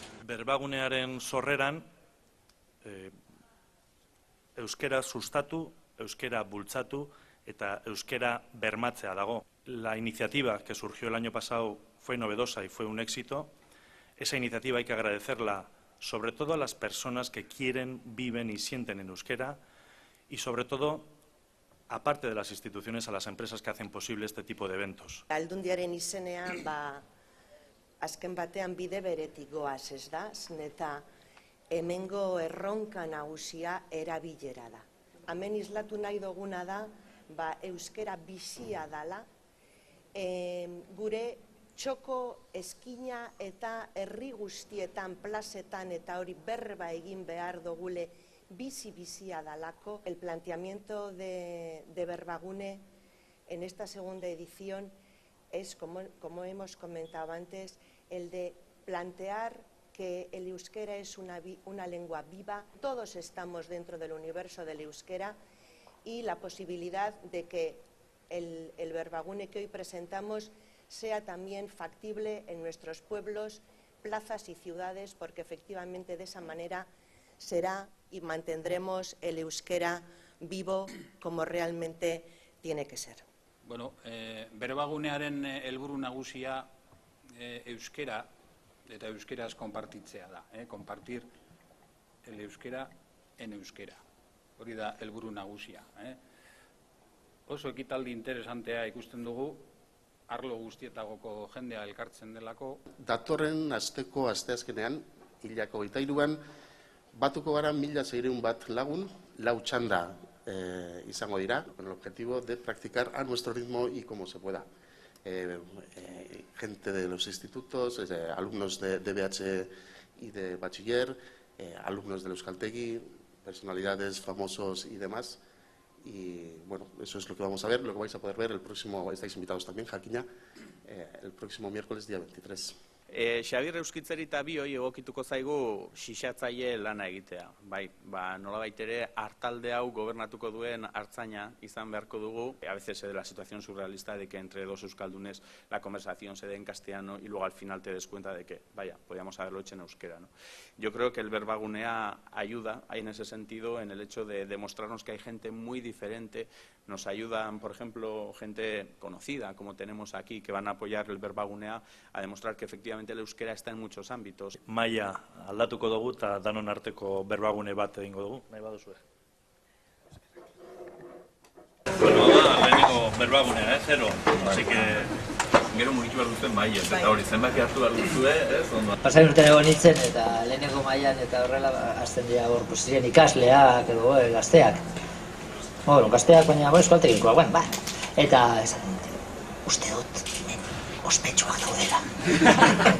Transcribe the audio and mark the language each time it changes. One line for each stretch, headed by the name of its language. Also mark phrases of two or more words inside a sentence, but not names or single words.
Basque: Berbagunearen sorreran euskera sustatu, euskera bultzatu eta euskera bermatzea dago.
Spanish: La iniciativa que surgió el año pasado fue novedosa y fue un éxito. Esa iniciativa hay que agradecerla sobre todo a las personas que quieren, viven y sienten en euskera y sobre todo, aparte de las instituciones, a las empresas que hacen posible este tipo de eventos.
Basque: Aldundiaren izenean, azken batean bide beretik goaz, ez da? Eta hemengo erronka nagusia erabilera da. Hemen islatu nahi duguna da, euskera bizia dala, gure txoko, eskina eta herri guztietan, plazetan eta hori berba egin behar dugule bizia dalako.
Spanish: El planteamiento de Berbagune en esta segunda edición es, como hemos comentado antes, el de plantear que el euskera es una lengua viva. Todos estamos dentro del universo del euskera y la posibilidad de que el Berbagune que hoy presentamos sea también factible en nuestros pueblos, plazas y ciudades, porque efectivamente de esa manera será y mantendremos el euskera vivo como realmente tiene que ser.
Basque: Bueno, Berbagunearen helburu nagusia euskera eta euskeraz konpartitzea da,
Spanish: compartir el euskera en euskera.
Basque: Hori da helburu nagusia. Oso ekitaldi interesantea ikusten dugu, arlo guztietagoko jendea elkartzen delako. Datorren asteko asteazkenean, hilako 23an, batuko gara 1600 bat lagun, 4 txanda izango dira,
Spanish: con el objetivo de practicar a nuestro ritmo y como se pueda. Gente de los institutos, alumnos de BH y de bachiller, alumnos del Euskaltegi, personalidades, famosos y demás. Y bueno, eso es lo que vamos a ver, lo que vais a poder ver el próximo, estáis invitados también, Jakina, el próximo miércoles, día 23.
Basque: Xabier Euskitzeri eta bioi egokituko zaigu xixatzaile lana egitea. Bai, nolabait ere hartalde hau gobernatuko duen hartzaina izan beharko dugu.
Spanish: A veces se da la situación surrealista de que entre dos euskaldunes la conversación se dé en castellano y luego al final te des cuenta de que, vaya, podíamos haberlo hecho en euskera, ¿no? Yo creo que el Berbagunea ayuda en ese sentido, en el hecho de demostrarnos que hay gente muy diferente. Nos ayudan, por ejemplo, gente conocida, como tenemos aquí, que van a apoyar el Berbagunea, a demostrar que efectivamente el euskera está en muchos ámbitos.
Basque: Maila aldatuko dugu eta danon arteko berbagune bat egingo dugu. Nahi baduzue. Bueno, lehenengo berbagunea, zero.
Spanish: Así que
Basque: gero mugitu behar duzuen maila, eta hori zenbaki hartu behar duzue, ez? Pasai urtean egon nintzen eta lehenengo mailan eta horrela azten dira hor ziren ikasleak edo gazteak. Bueno, gazteak baina euskaltegikoak, eta esan nintzen, uste dut ospetsuak daudela.